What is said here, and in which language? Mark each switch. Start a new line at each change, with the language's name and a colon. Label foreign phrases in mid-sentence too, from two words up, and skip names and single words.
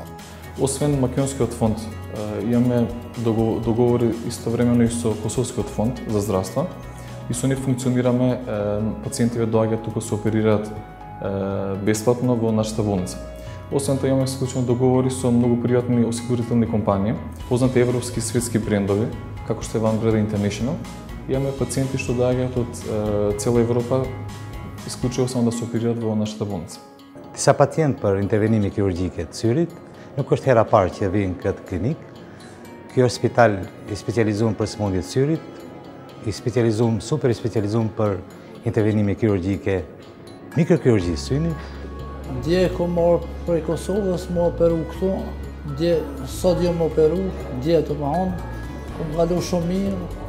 Macedonian: Освен Македонскиот фонд, имаме договори истовремено и со Косовскиот фонд за здравство и со нив функционираме, пациентите доаѓаат тука се оперираат бесплатно во нашата болница. Освен тоа имаме склучени договори со многу приватни осигурителни компании, познати европски и светски брендови, како што е Van Breda International. Имаме пациенти што доаѓаат од цела Европа, исклучиво само да се оперираат во нашата болница.
Albanian: Disa pacient për intervenime kirurgjike të syrit, nuk është hera parë që vinë këtë klinik. Ky është spital i specializuar për sëmundje të syrit, i specializuar, super i specializuar për intervenime kirurgjike, mikrokirurgji syni. Dje kom marrë prej Kosovës, më operu këtu, dje sot jam operu, dje të më honë, kom kalu shumë mirë.